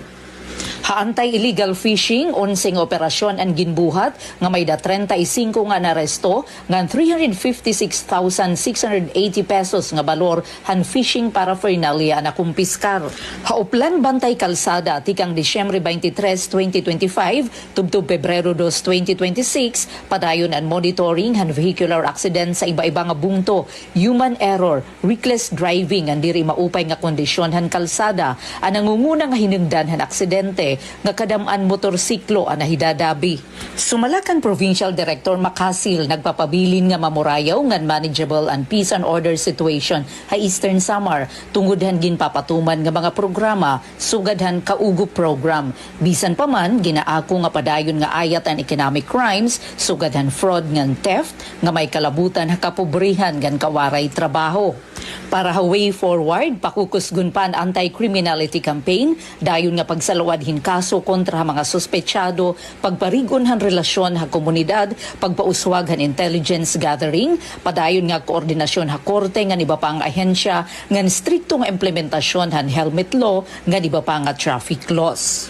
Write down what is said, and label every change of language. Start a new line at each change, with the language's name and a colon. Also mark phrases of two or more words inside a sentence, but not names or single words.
Waray: Ha
English: anti-illegal fishing
Waray: 11 nga operasyon ang ginbuhat nga may da 35 nga naresto nga 356,680 pesos nga balor han
English: fishing paraphernalia
Waray: na kumpiskar. Hauplan bantay kalsada tikang Disyembre 23, 2025 tubtub Pebrero 2, 2026 padayon ang monitoring han
English: vehicular accident
Waray: sa iba-iba nga bungto,
English: human error, reckless driving
Waray: ang diri maupay nga kondisyon han kalsada ang nangunguna nga hinungdan han aksidente nga kadam-an motorsiklo ang nahidadabi. Sumalakan
English: Provincial Director
Waray: Macasil nagpapabilin nga mamurayaw ngan
English: manageable and peace and order situation
Waray: ha Eastern Samar tungod han ginpapatuman nga mga programa sugad han kaugo program. Bisan pa man ginaako nga padayon nga ayat ang
English: economic crimes
Waray: sugad han fraud ngan theft nga may kalabutan ha kapobrihan ngan kawaray trabaho. Para ha
English: way forward,
Waray: pakukusgun pa ang
English: anti-criminality campaign,
Waray: dayon nga pagsalawad kaso kontra mga suspetsado, pagparigon han relasyon ha komunidad, pagpauswag han
English: intelligence gathering,
Waray: padayon nga koordinasyon ha korte nga iba pa ang ahensya, ngan strikto nga implementasyon han
English: helmet law,
Waray: nga iba pa nga
English: traffic laws.